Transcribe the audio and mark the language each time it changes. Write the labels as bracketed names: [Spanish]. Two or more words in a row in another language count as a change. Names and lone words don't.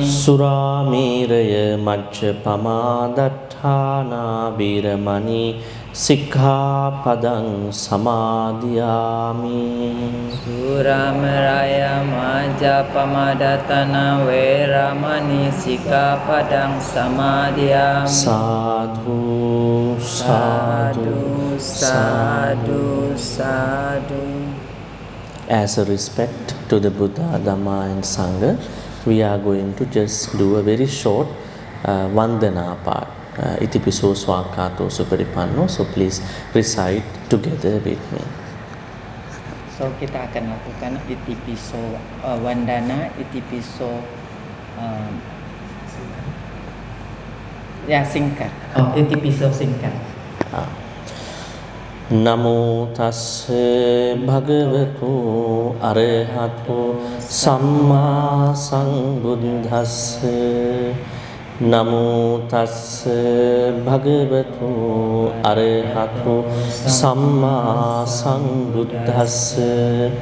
[Pali] Surāmēraya majjapamādāṭṭhānā viramani sikkhapadang samadhiyami. Surameraya majjapamādāṭṭhānā veramani sikkhapadang samadhiyami. Sadhu, sadhu, Sadhu, sadhu. [English] As a respect to the Buddha, Dhamma and Sangha, we are going to just do a very short Vandana part. [Pali] Itipiso Swakato Suparipanno. [English] So please recite together with me. [Indonesian] So kita akan lakukan [Pali] itipiso Vandana, [Indonesian] itipiso ya singkat. Oh, itipiso singkat. [Pali] Namo tassa bhagavato arahato samma sambuddhassa. Namo tassa bhagavato arahato samma sambuddhassa.